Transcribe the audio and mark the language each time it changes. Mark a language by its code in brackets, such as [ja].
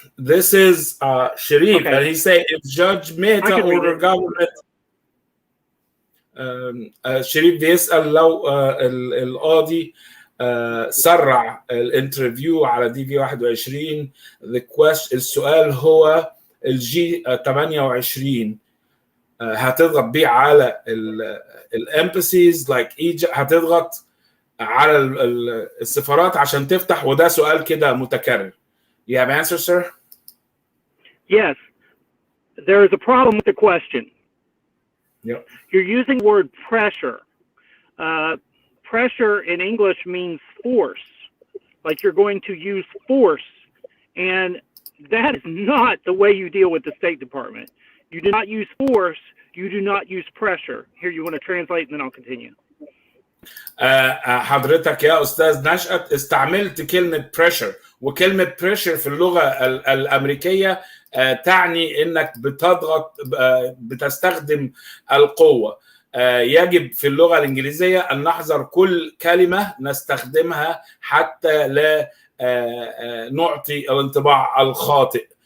[en] This is Sharif, and he say if Judge Mehta order government. [ar] شريف بيسأل لو القاضي سرع الانترفيو على دي في 21. السؤال هو الجي 28 هتضغط بيه على [en] الامباسيز like Egypt, [ar] هتضغط على السفارات عشان تفتح، وده سؤال كده متكرر. [en] You have answer, sir? Yes. There is a problem with the question. Yep. You're using the word pressure. Pressure in English means force, like you're going to use force, and that is not the way you deal with the State Department. You do not use force, you do not use pressure. Here, you want to translate and then I'll continue. [ar] حضرتك يا أستاذ نشأت استعملت كلمة pressure، وكلمة pressure في اللغة الأمريكية تعني إنك بتضغط، بتستخدم القوة. يجب في اللغة الإنجليزية أن نحذر كل كلمة نستخدمها حتى لا نعطي الانطباع الخاطئ.